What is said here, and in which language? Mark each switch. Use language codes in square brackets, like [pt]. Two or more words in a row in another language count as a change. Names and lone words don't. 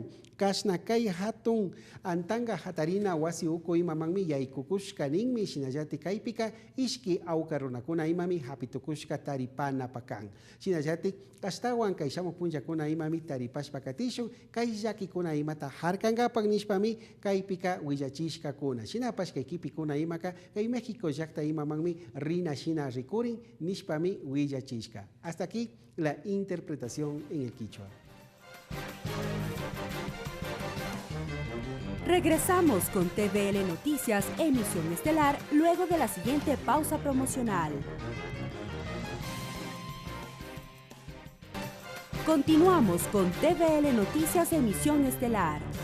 [qu] Kashna kay hatun antanga hatarina wasi uko imamanmi yaykukushka ninmi shinallati kaypika ishki awka runakuna imami hapitukushka taripana pakan. Shinallati kastawan kay shamu punllakuna imami taripashpa katishun kay llakikuna imata harkangapak nishpami kaypika willachishka kuna. Shinapash kay kipikuna imaka kay México llakta imamanmi rina shina rikurin nishpami willachishka. [es] Hasta aquí la interpretación en el quichua. Regresamos con TVL Noticias, emisión estelar, luego de la siguiente pausa promocional. Continuamos con TVL Noticias, emisión estelar.